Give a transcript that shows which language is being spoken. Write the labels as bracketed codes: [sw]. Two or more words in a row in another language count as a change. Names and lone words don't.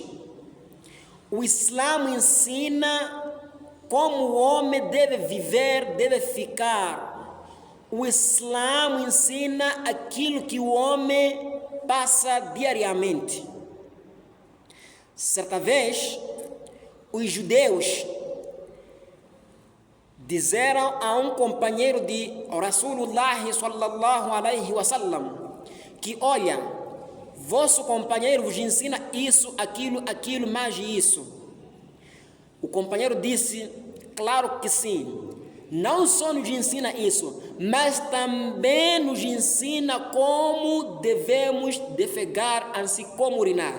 [pt] O Islã ensina como o homem deve viver, deve ficar. O Islã ensina aquilo que o homem passa diariamente. Certa vez, os judeus disseram a um companheiro de [ar] رسول الله صلى الله عليه وسلم [pt] que, olha, vosso companheiro vos ensina isso, aquilo, mais isso. O companheiro disse, claro que sim, não só nos ensina isso, mas também nos ensina como devemos defecar, assim como urinar.